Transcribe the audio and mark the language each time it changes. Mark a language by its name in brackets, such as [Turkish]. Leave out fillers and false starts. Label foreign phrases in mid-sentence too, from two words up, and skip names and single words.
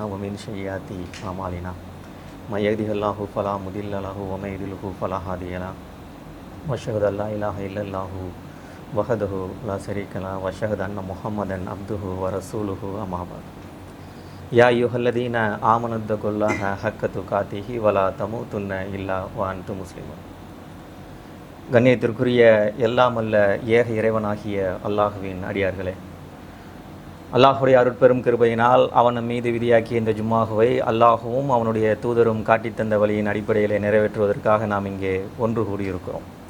[Arabic] ومن سيئات أعمالنا من يهده الله فلا مضل له ومن يضلل فلا هادي له وأشهد أن لا إله إلا الله وحده لا شريك له وأشهد أن محمدا عبده ورسوله أما بعد يا أيها الذين آمنوا اتقوا الله حق تقاته ولا تموتن إلا وأنتم مسلمون. [Tamil] கண்ணியத்திற்குரிய எல்லாமல்ல ஏக இறைவனாகிய அல்லாஹுவின் அடியார்களே, அல்லாஹுடைய அருட்பெரும் கிருபையினால் அவன் மீது விதியாக்கிய இந்த ஜும்மாகுவை அல்லாஹுவும் அவனுடைய தூதரும் காட்டித்தந்த வழியின் அடிப்படையில் நிறைவேற்றுவதற்காக நாம் இங்கே ஒன்று கூடியிருக்கிறோம்.